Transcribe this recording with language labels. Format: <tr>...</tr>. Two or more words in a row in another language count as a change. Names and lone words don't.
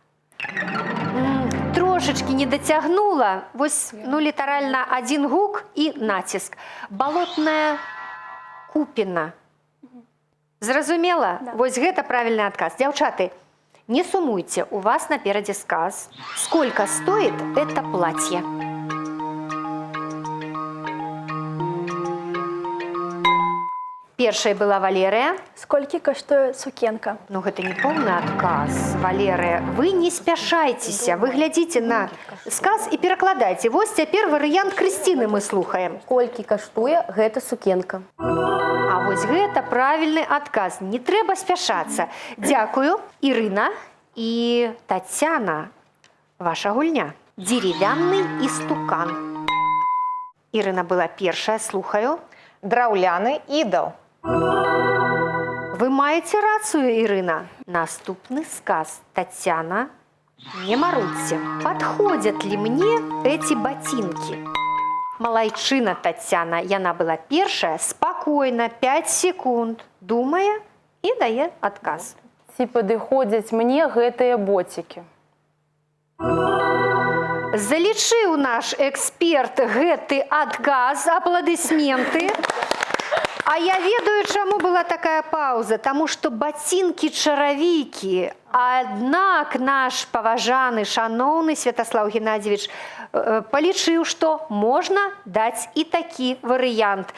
<be>Трошечки не дацягнула. Вось, літаральна адзін гук і націск. Балотная купіна. Зразумела? Да. Вось гэта правільны адказ. Дзяўчаты, не сумуйце, у вас наперадзе сказ.</be> <ru>Сколько стоит это платье?</ru> <be>Першая была Валерия. Сколькі каштуе сукенка? Ну, гэта не поўны адказ. Валерия, вы не спяшайцеся. Вы глядзіце на сказ і перакладайце. Вось цяпер варыянт Крысціны мы слухаем. Колькі каштуе гэта сукенка? А вось гэта правільны адказ. Не трэба спяшацца. Дзякую, Ірына і Тацяна. Ваша гульня.</be> <ru>Деревянный истукан.</ru> <be>Ірына была першая, слухаю. Драўляны ідал. Вы маеце рацию, Ірына. Наступны сказ. Татьяна, не марудьте.</be> <ru>Подходят ли мне эти ботинки?</ru> <be>Малайчына Татьяна. Яна была першая. Спокойно, 5 секунд. Думая и дае адказ. Ці падыходзяць мне гэтыя боцікі? Залічыў наш эксперт гэты адказ. Апладысменты. А я ведаю, чаму была такая пауза. Таму што ботинки-чаравікі. Аднак наш паважаны, шаноўны Святаслаў Геннадьевич палічыў, што можна даць і такі варыянт.</be>